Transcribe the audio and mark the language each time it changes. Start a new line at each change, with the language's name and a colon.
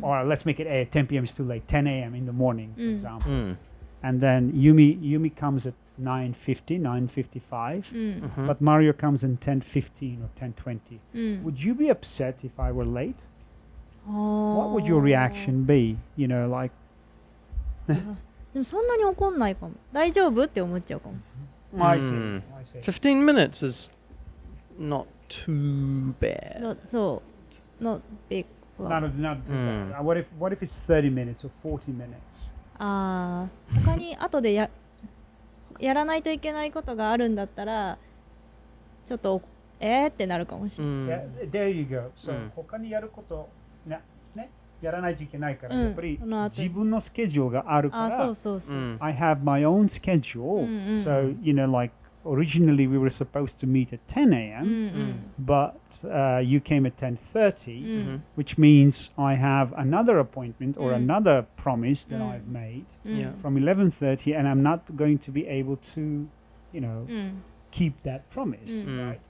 English: or let's make it 10 p.m. is too late, 10 a.m. in the morning, for example. And then Yumi comes at 9:50, 9:55, but Mario comes in 10:15 or 10:20. Would you be upset if I were late? What would your reaction be? Like.
Japanese: でもそんなに怒んないかも。大丈夫って思っちゃうかも。
English: I see. 15 minutes is not too bad. Not big problem. Not too bad. What if it's 30 minutes or 40 minutes?
Japanese: 他に後でやらないといけないことがあるんだったらちょっとってなるかもしれない。
English: There you go.
Japanese: So 他にやることねやらないといけないからやっぱり自分のスケジュールがあるから。そう。
English: I have my own schedule. So like originally we were supposed to meet at 10 a.m. But you came at 10:30, which means I have another appointment or another promise that I've made from 11:30, and I'm not going to be able to, keep that promise, right?